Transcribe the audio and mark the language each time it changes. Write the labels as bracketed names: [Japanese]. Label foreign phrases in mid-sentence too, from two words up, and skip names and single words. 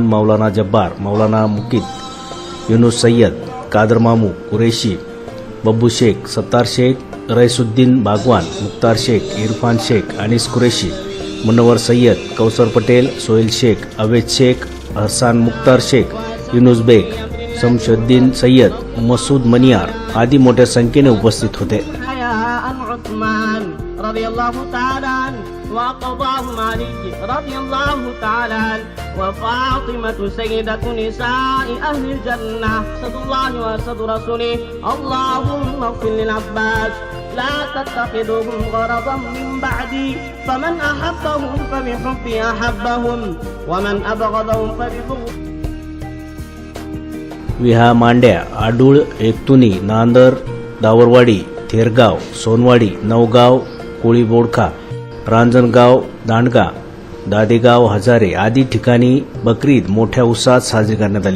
[Marathi] मौलाना जब्बार, मौलाना मुकीद, युनुस सय्यद, कादर मामू कुरेशी, बब्बू शेख, सत्तार शेख, रईसुद्दीन बागवान, मुख्तार शेख, इरफान शेख, अनीस कुरेशी, मुनव्वर सय्यद, कौसर पटेल, सोहेल शेख, अवेद शेख, हसन मुख्तार शेख, युनुस बेग, शमशुद्दीन सय्यद, मसूद मनियार आदी मोठ्या संख्येने उपस्थित होते। [Arabic] وقضاه علي رضي الله تعالى وفاطمة سيدة نساء أهل الجنة أسد الله وأسد رسوله اللهم اغفر للعباس لا تتخذوهم غرضا من بعدي فمن أحبهم فبحبي أحبهم ومن أبغضهم فببغضي [Marathi] विहा मांड्या, आडूळ, एकतुनी, नांदर, दावरवाडी, थेरगाव, सोनवाडी, नवगाव, कोळी बोडखा, रांजणगाव, दांडगा, दादेगाव, हजारे आदी ठिकाणी बकरी ईद मोठ्या उत्साहात साजरी करण्यात आली।